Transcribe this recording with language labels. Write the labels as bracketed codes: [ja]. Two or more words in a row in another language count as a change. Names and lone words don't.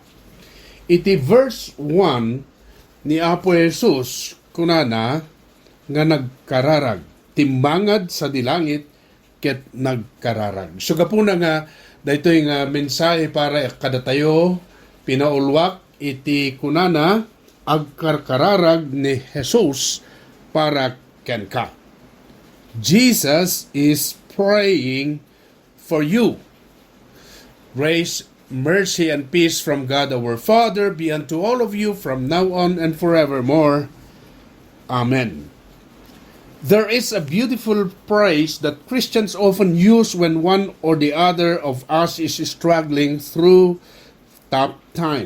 [ilo] Iti verse 1 ni Apo Jesus kunana nga nagkararag timbangad sa dilangit ket nagkararag. So gapuna nga daytoy nga mensahe para kadatayo pinaulwak iti kunana agkarkararag ni Jesus para kenka. [en] Jesus is praying for you. Grace, mercy, and peace from God our Father be unto all of you from now on and forevermore. Amen. There is a beautiful phrase that Christians often use when one or the other of us is struggling through tough times.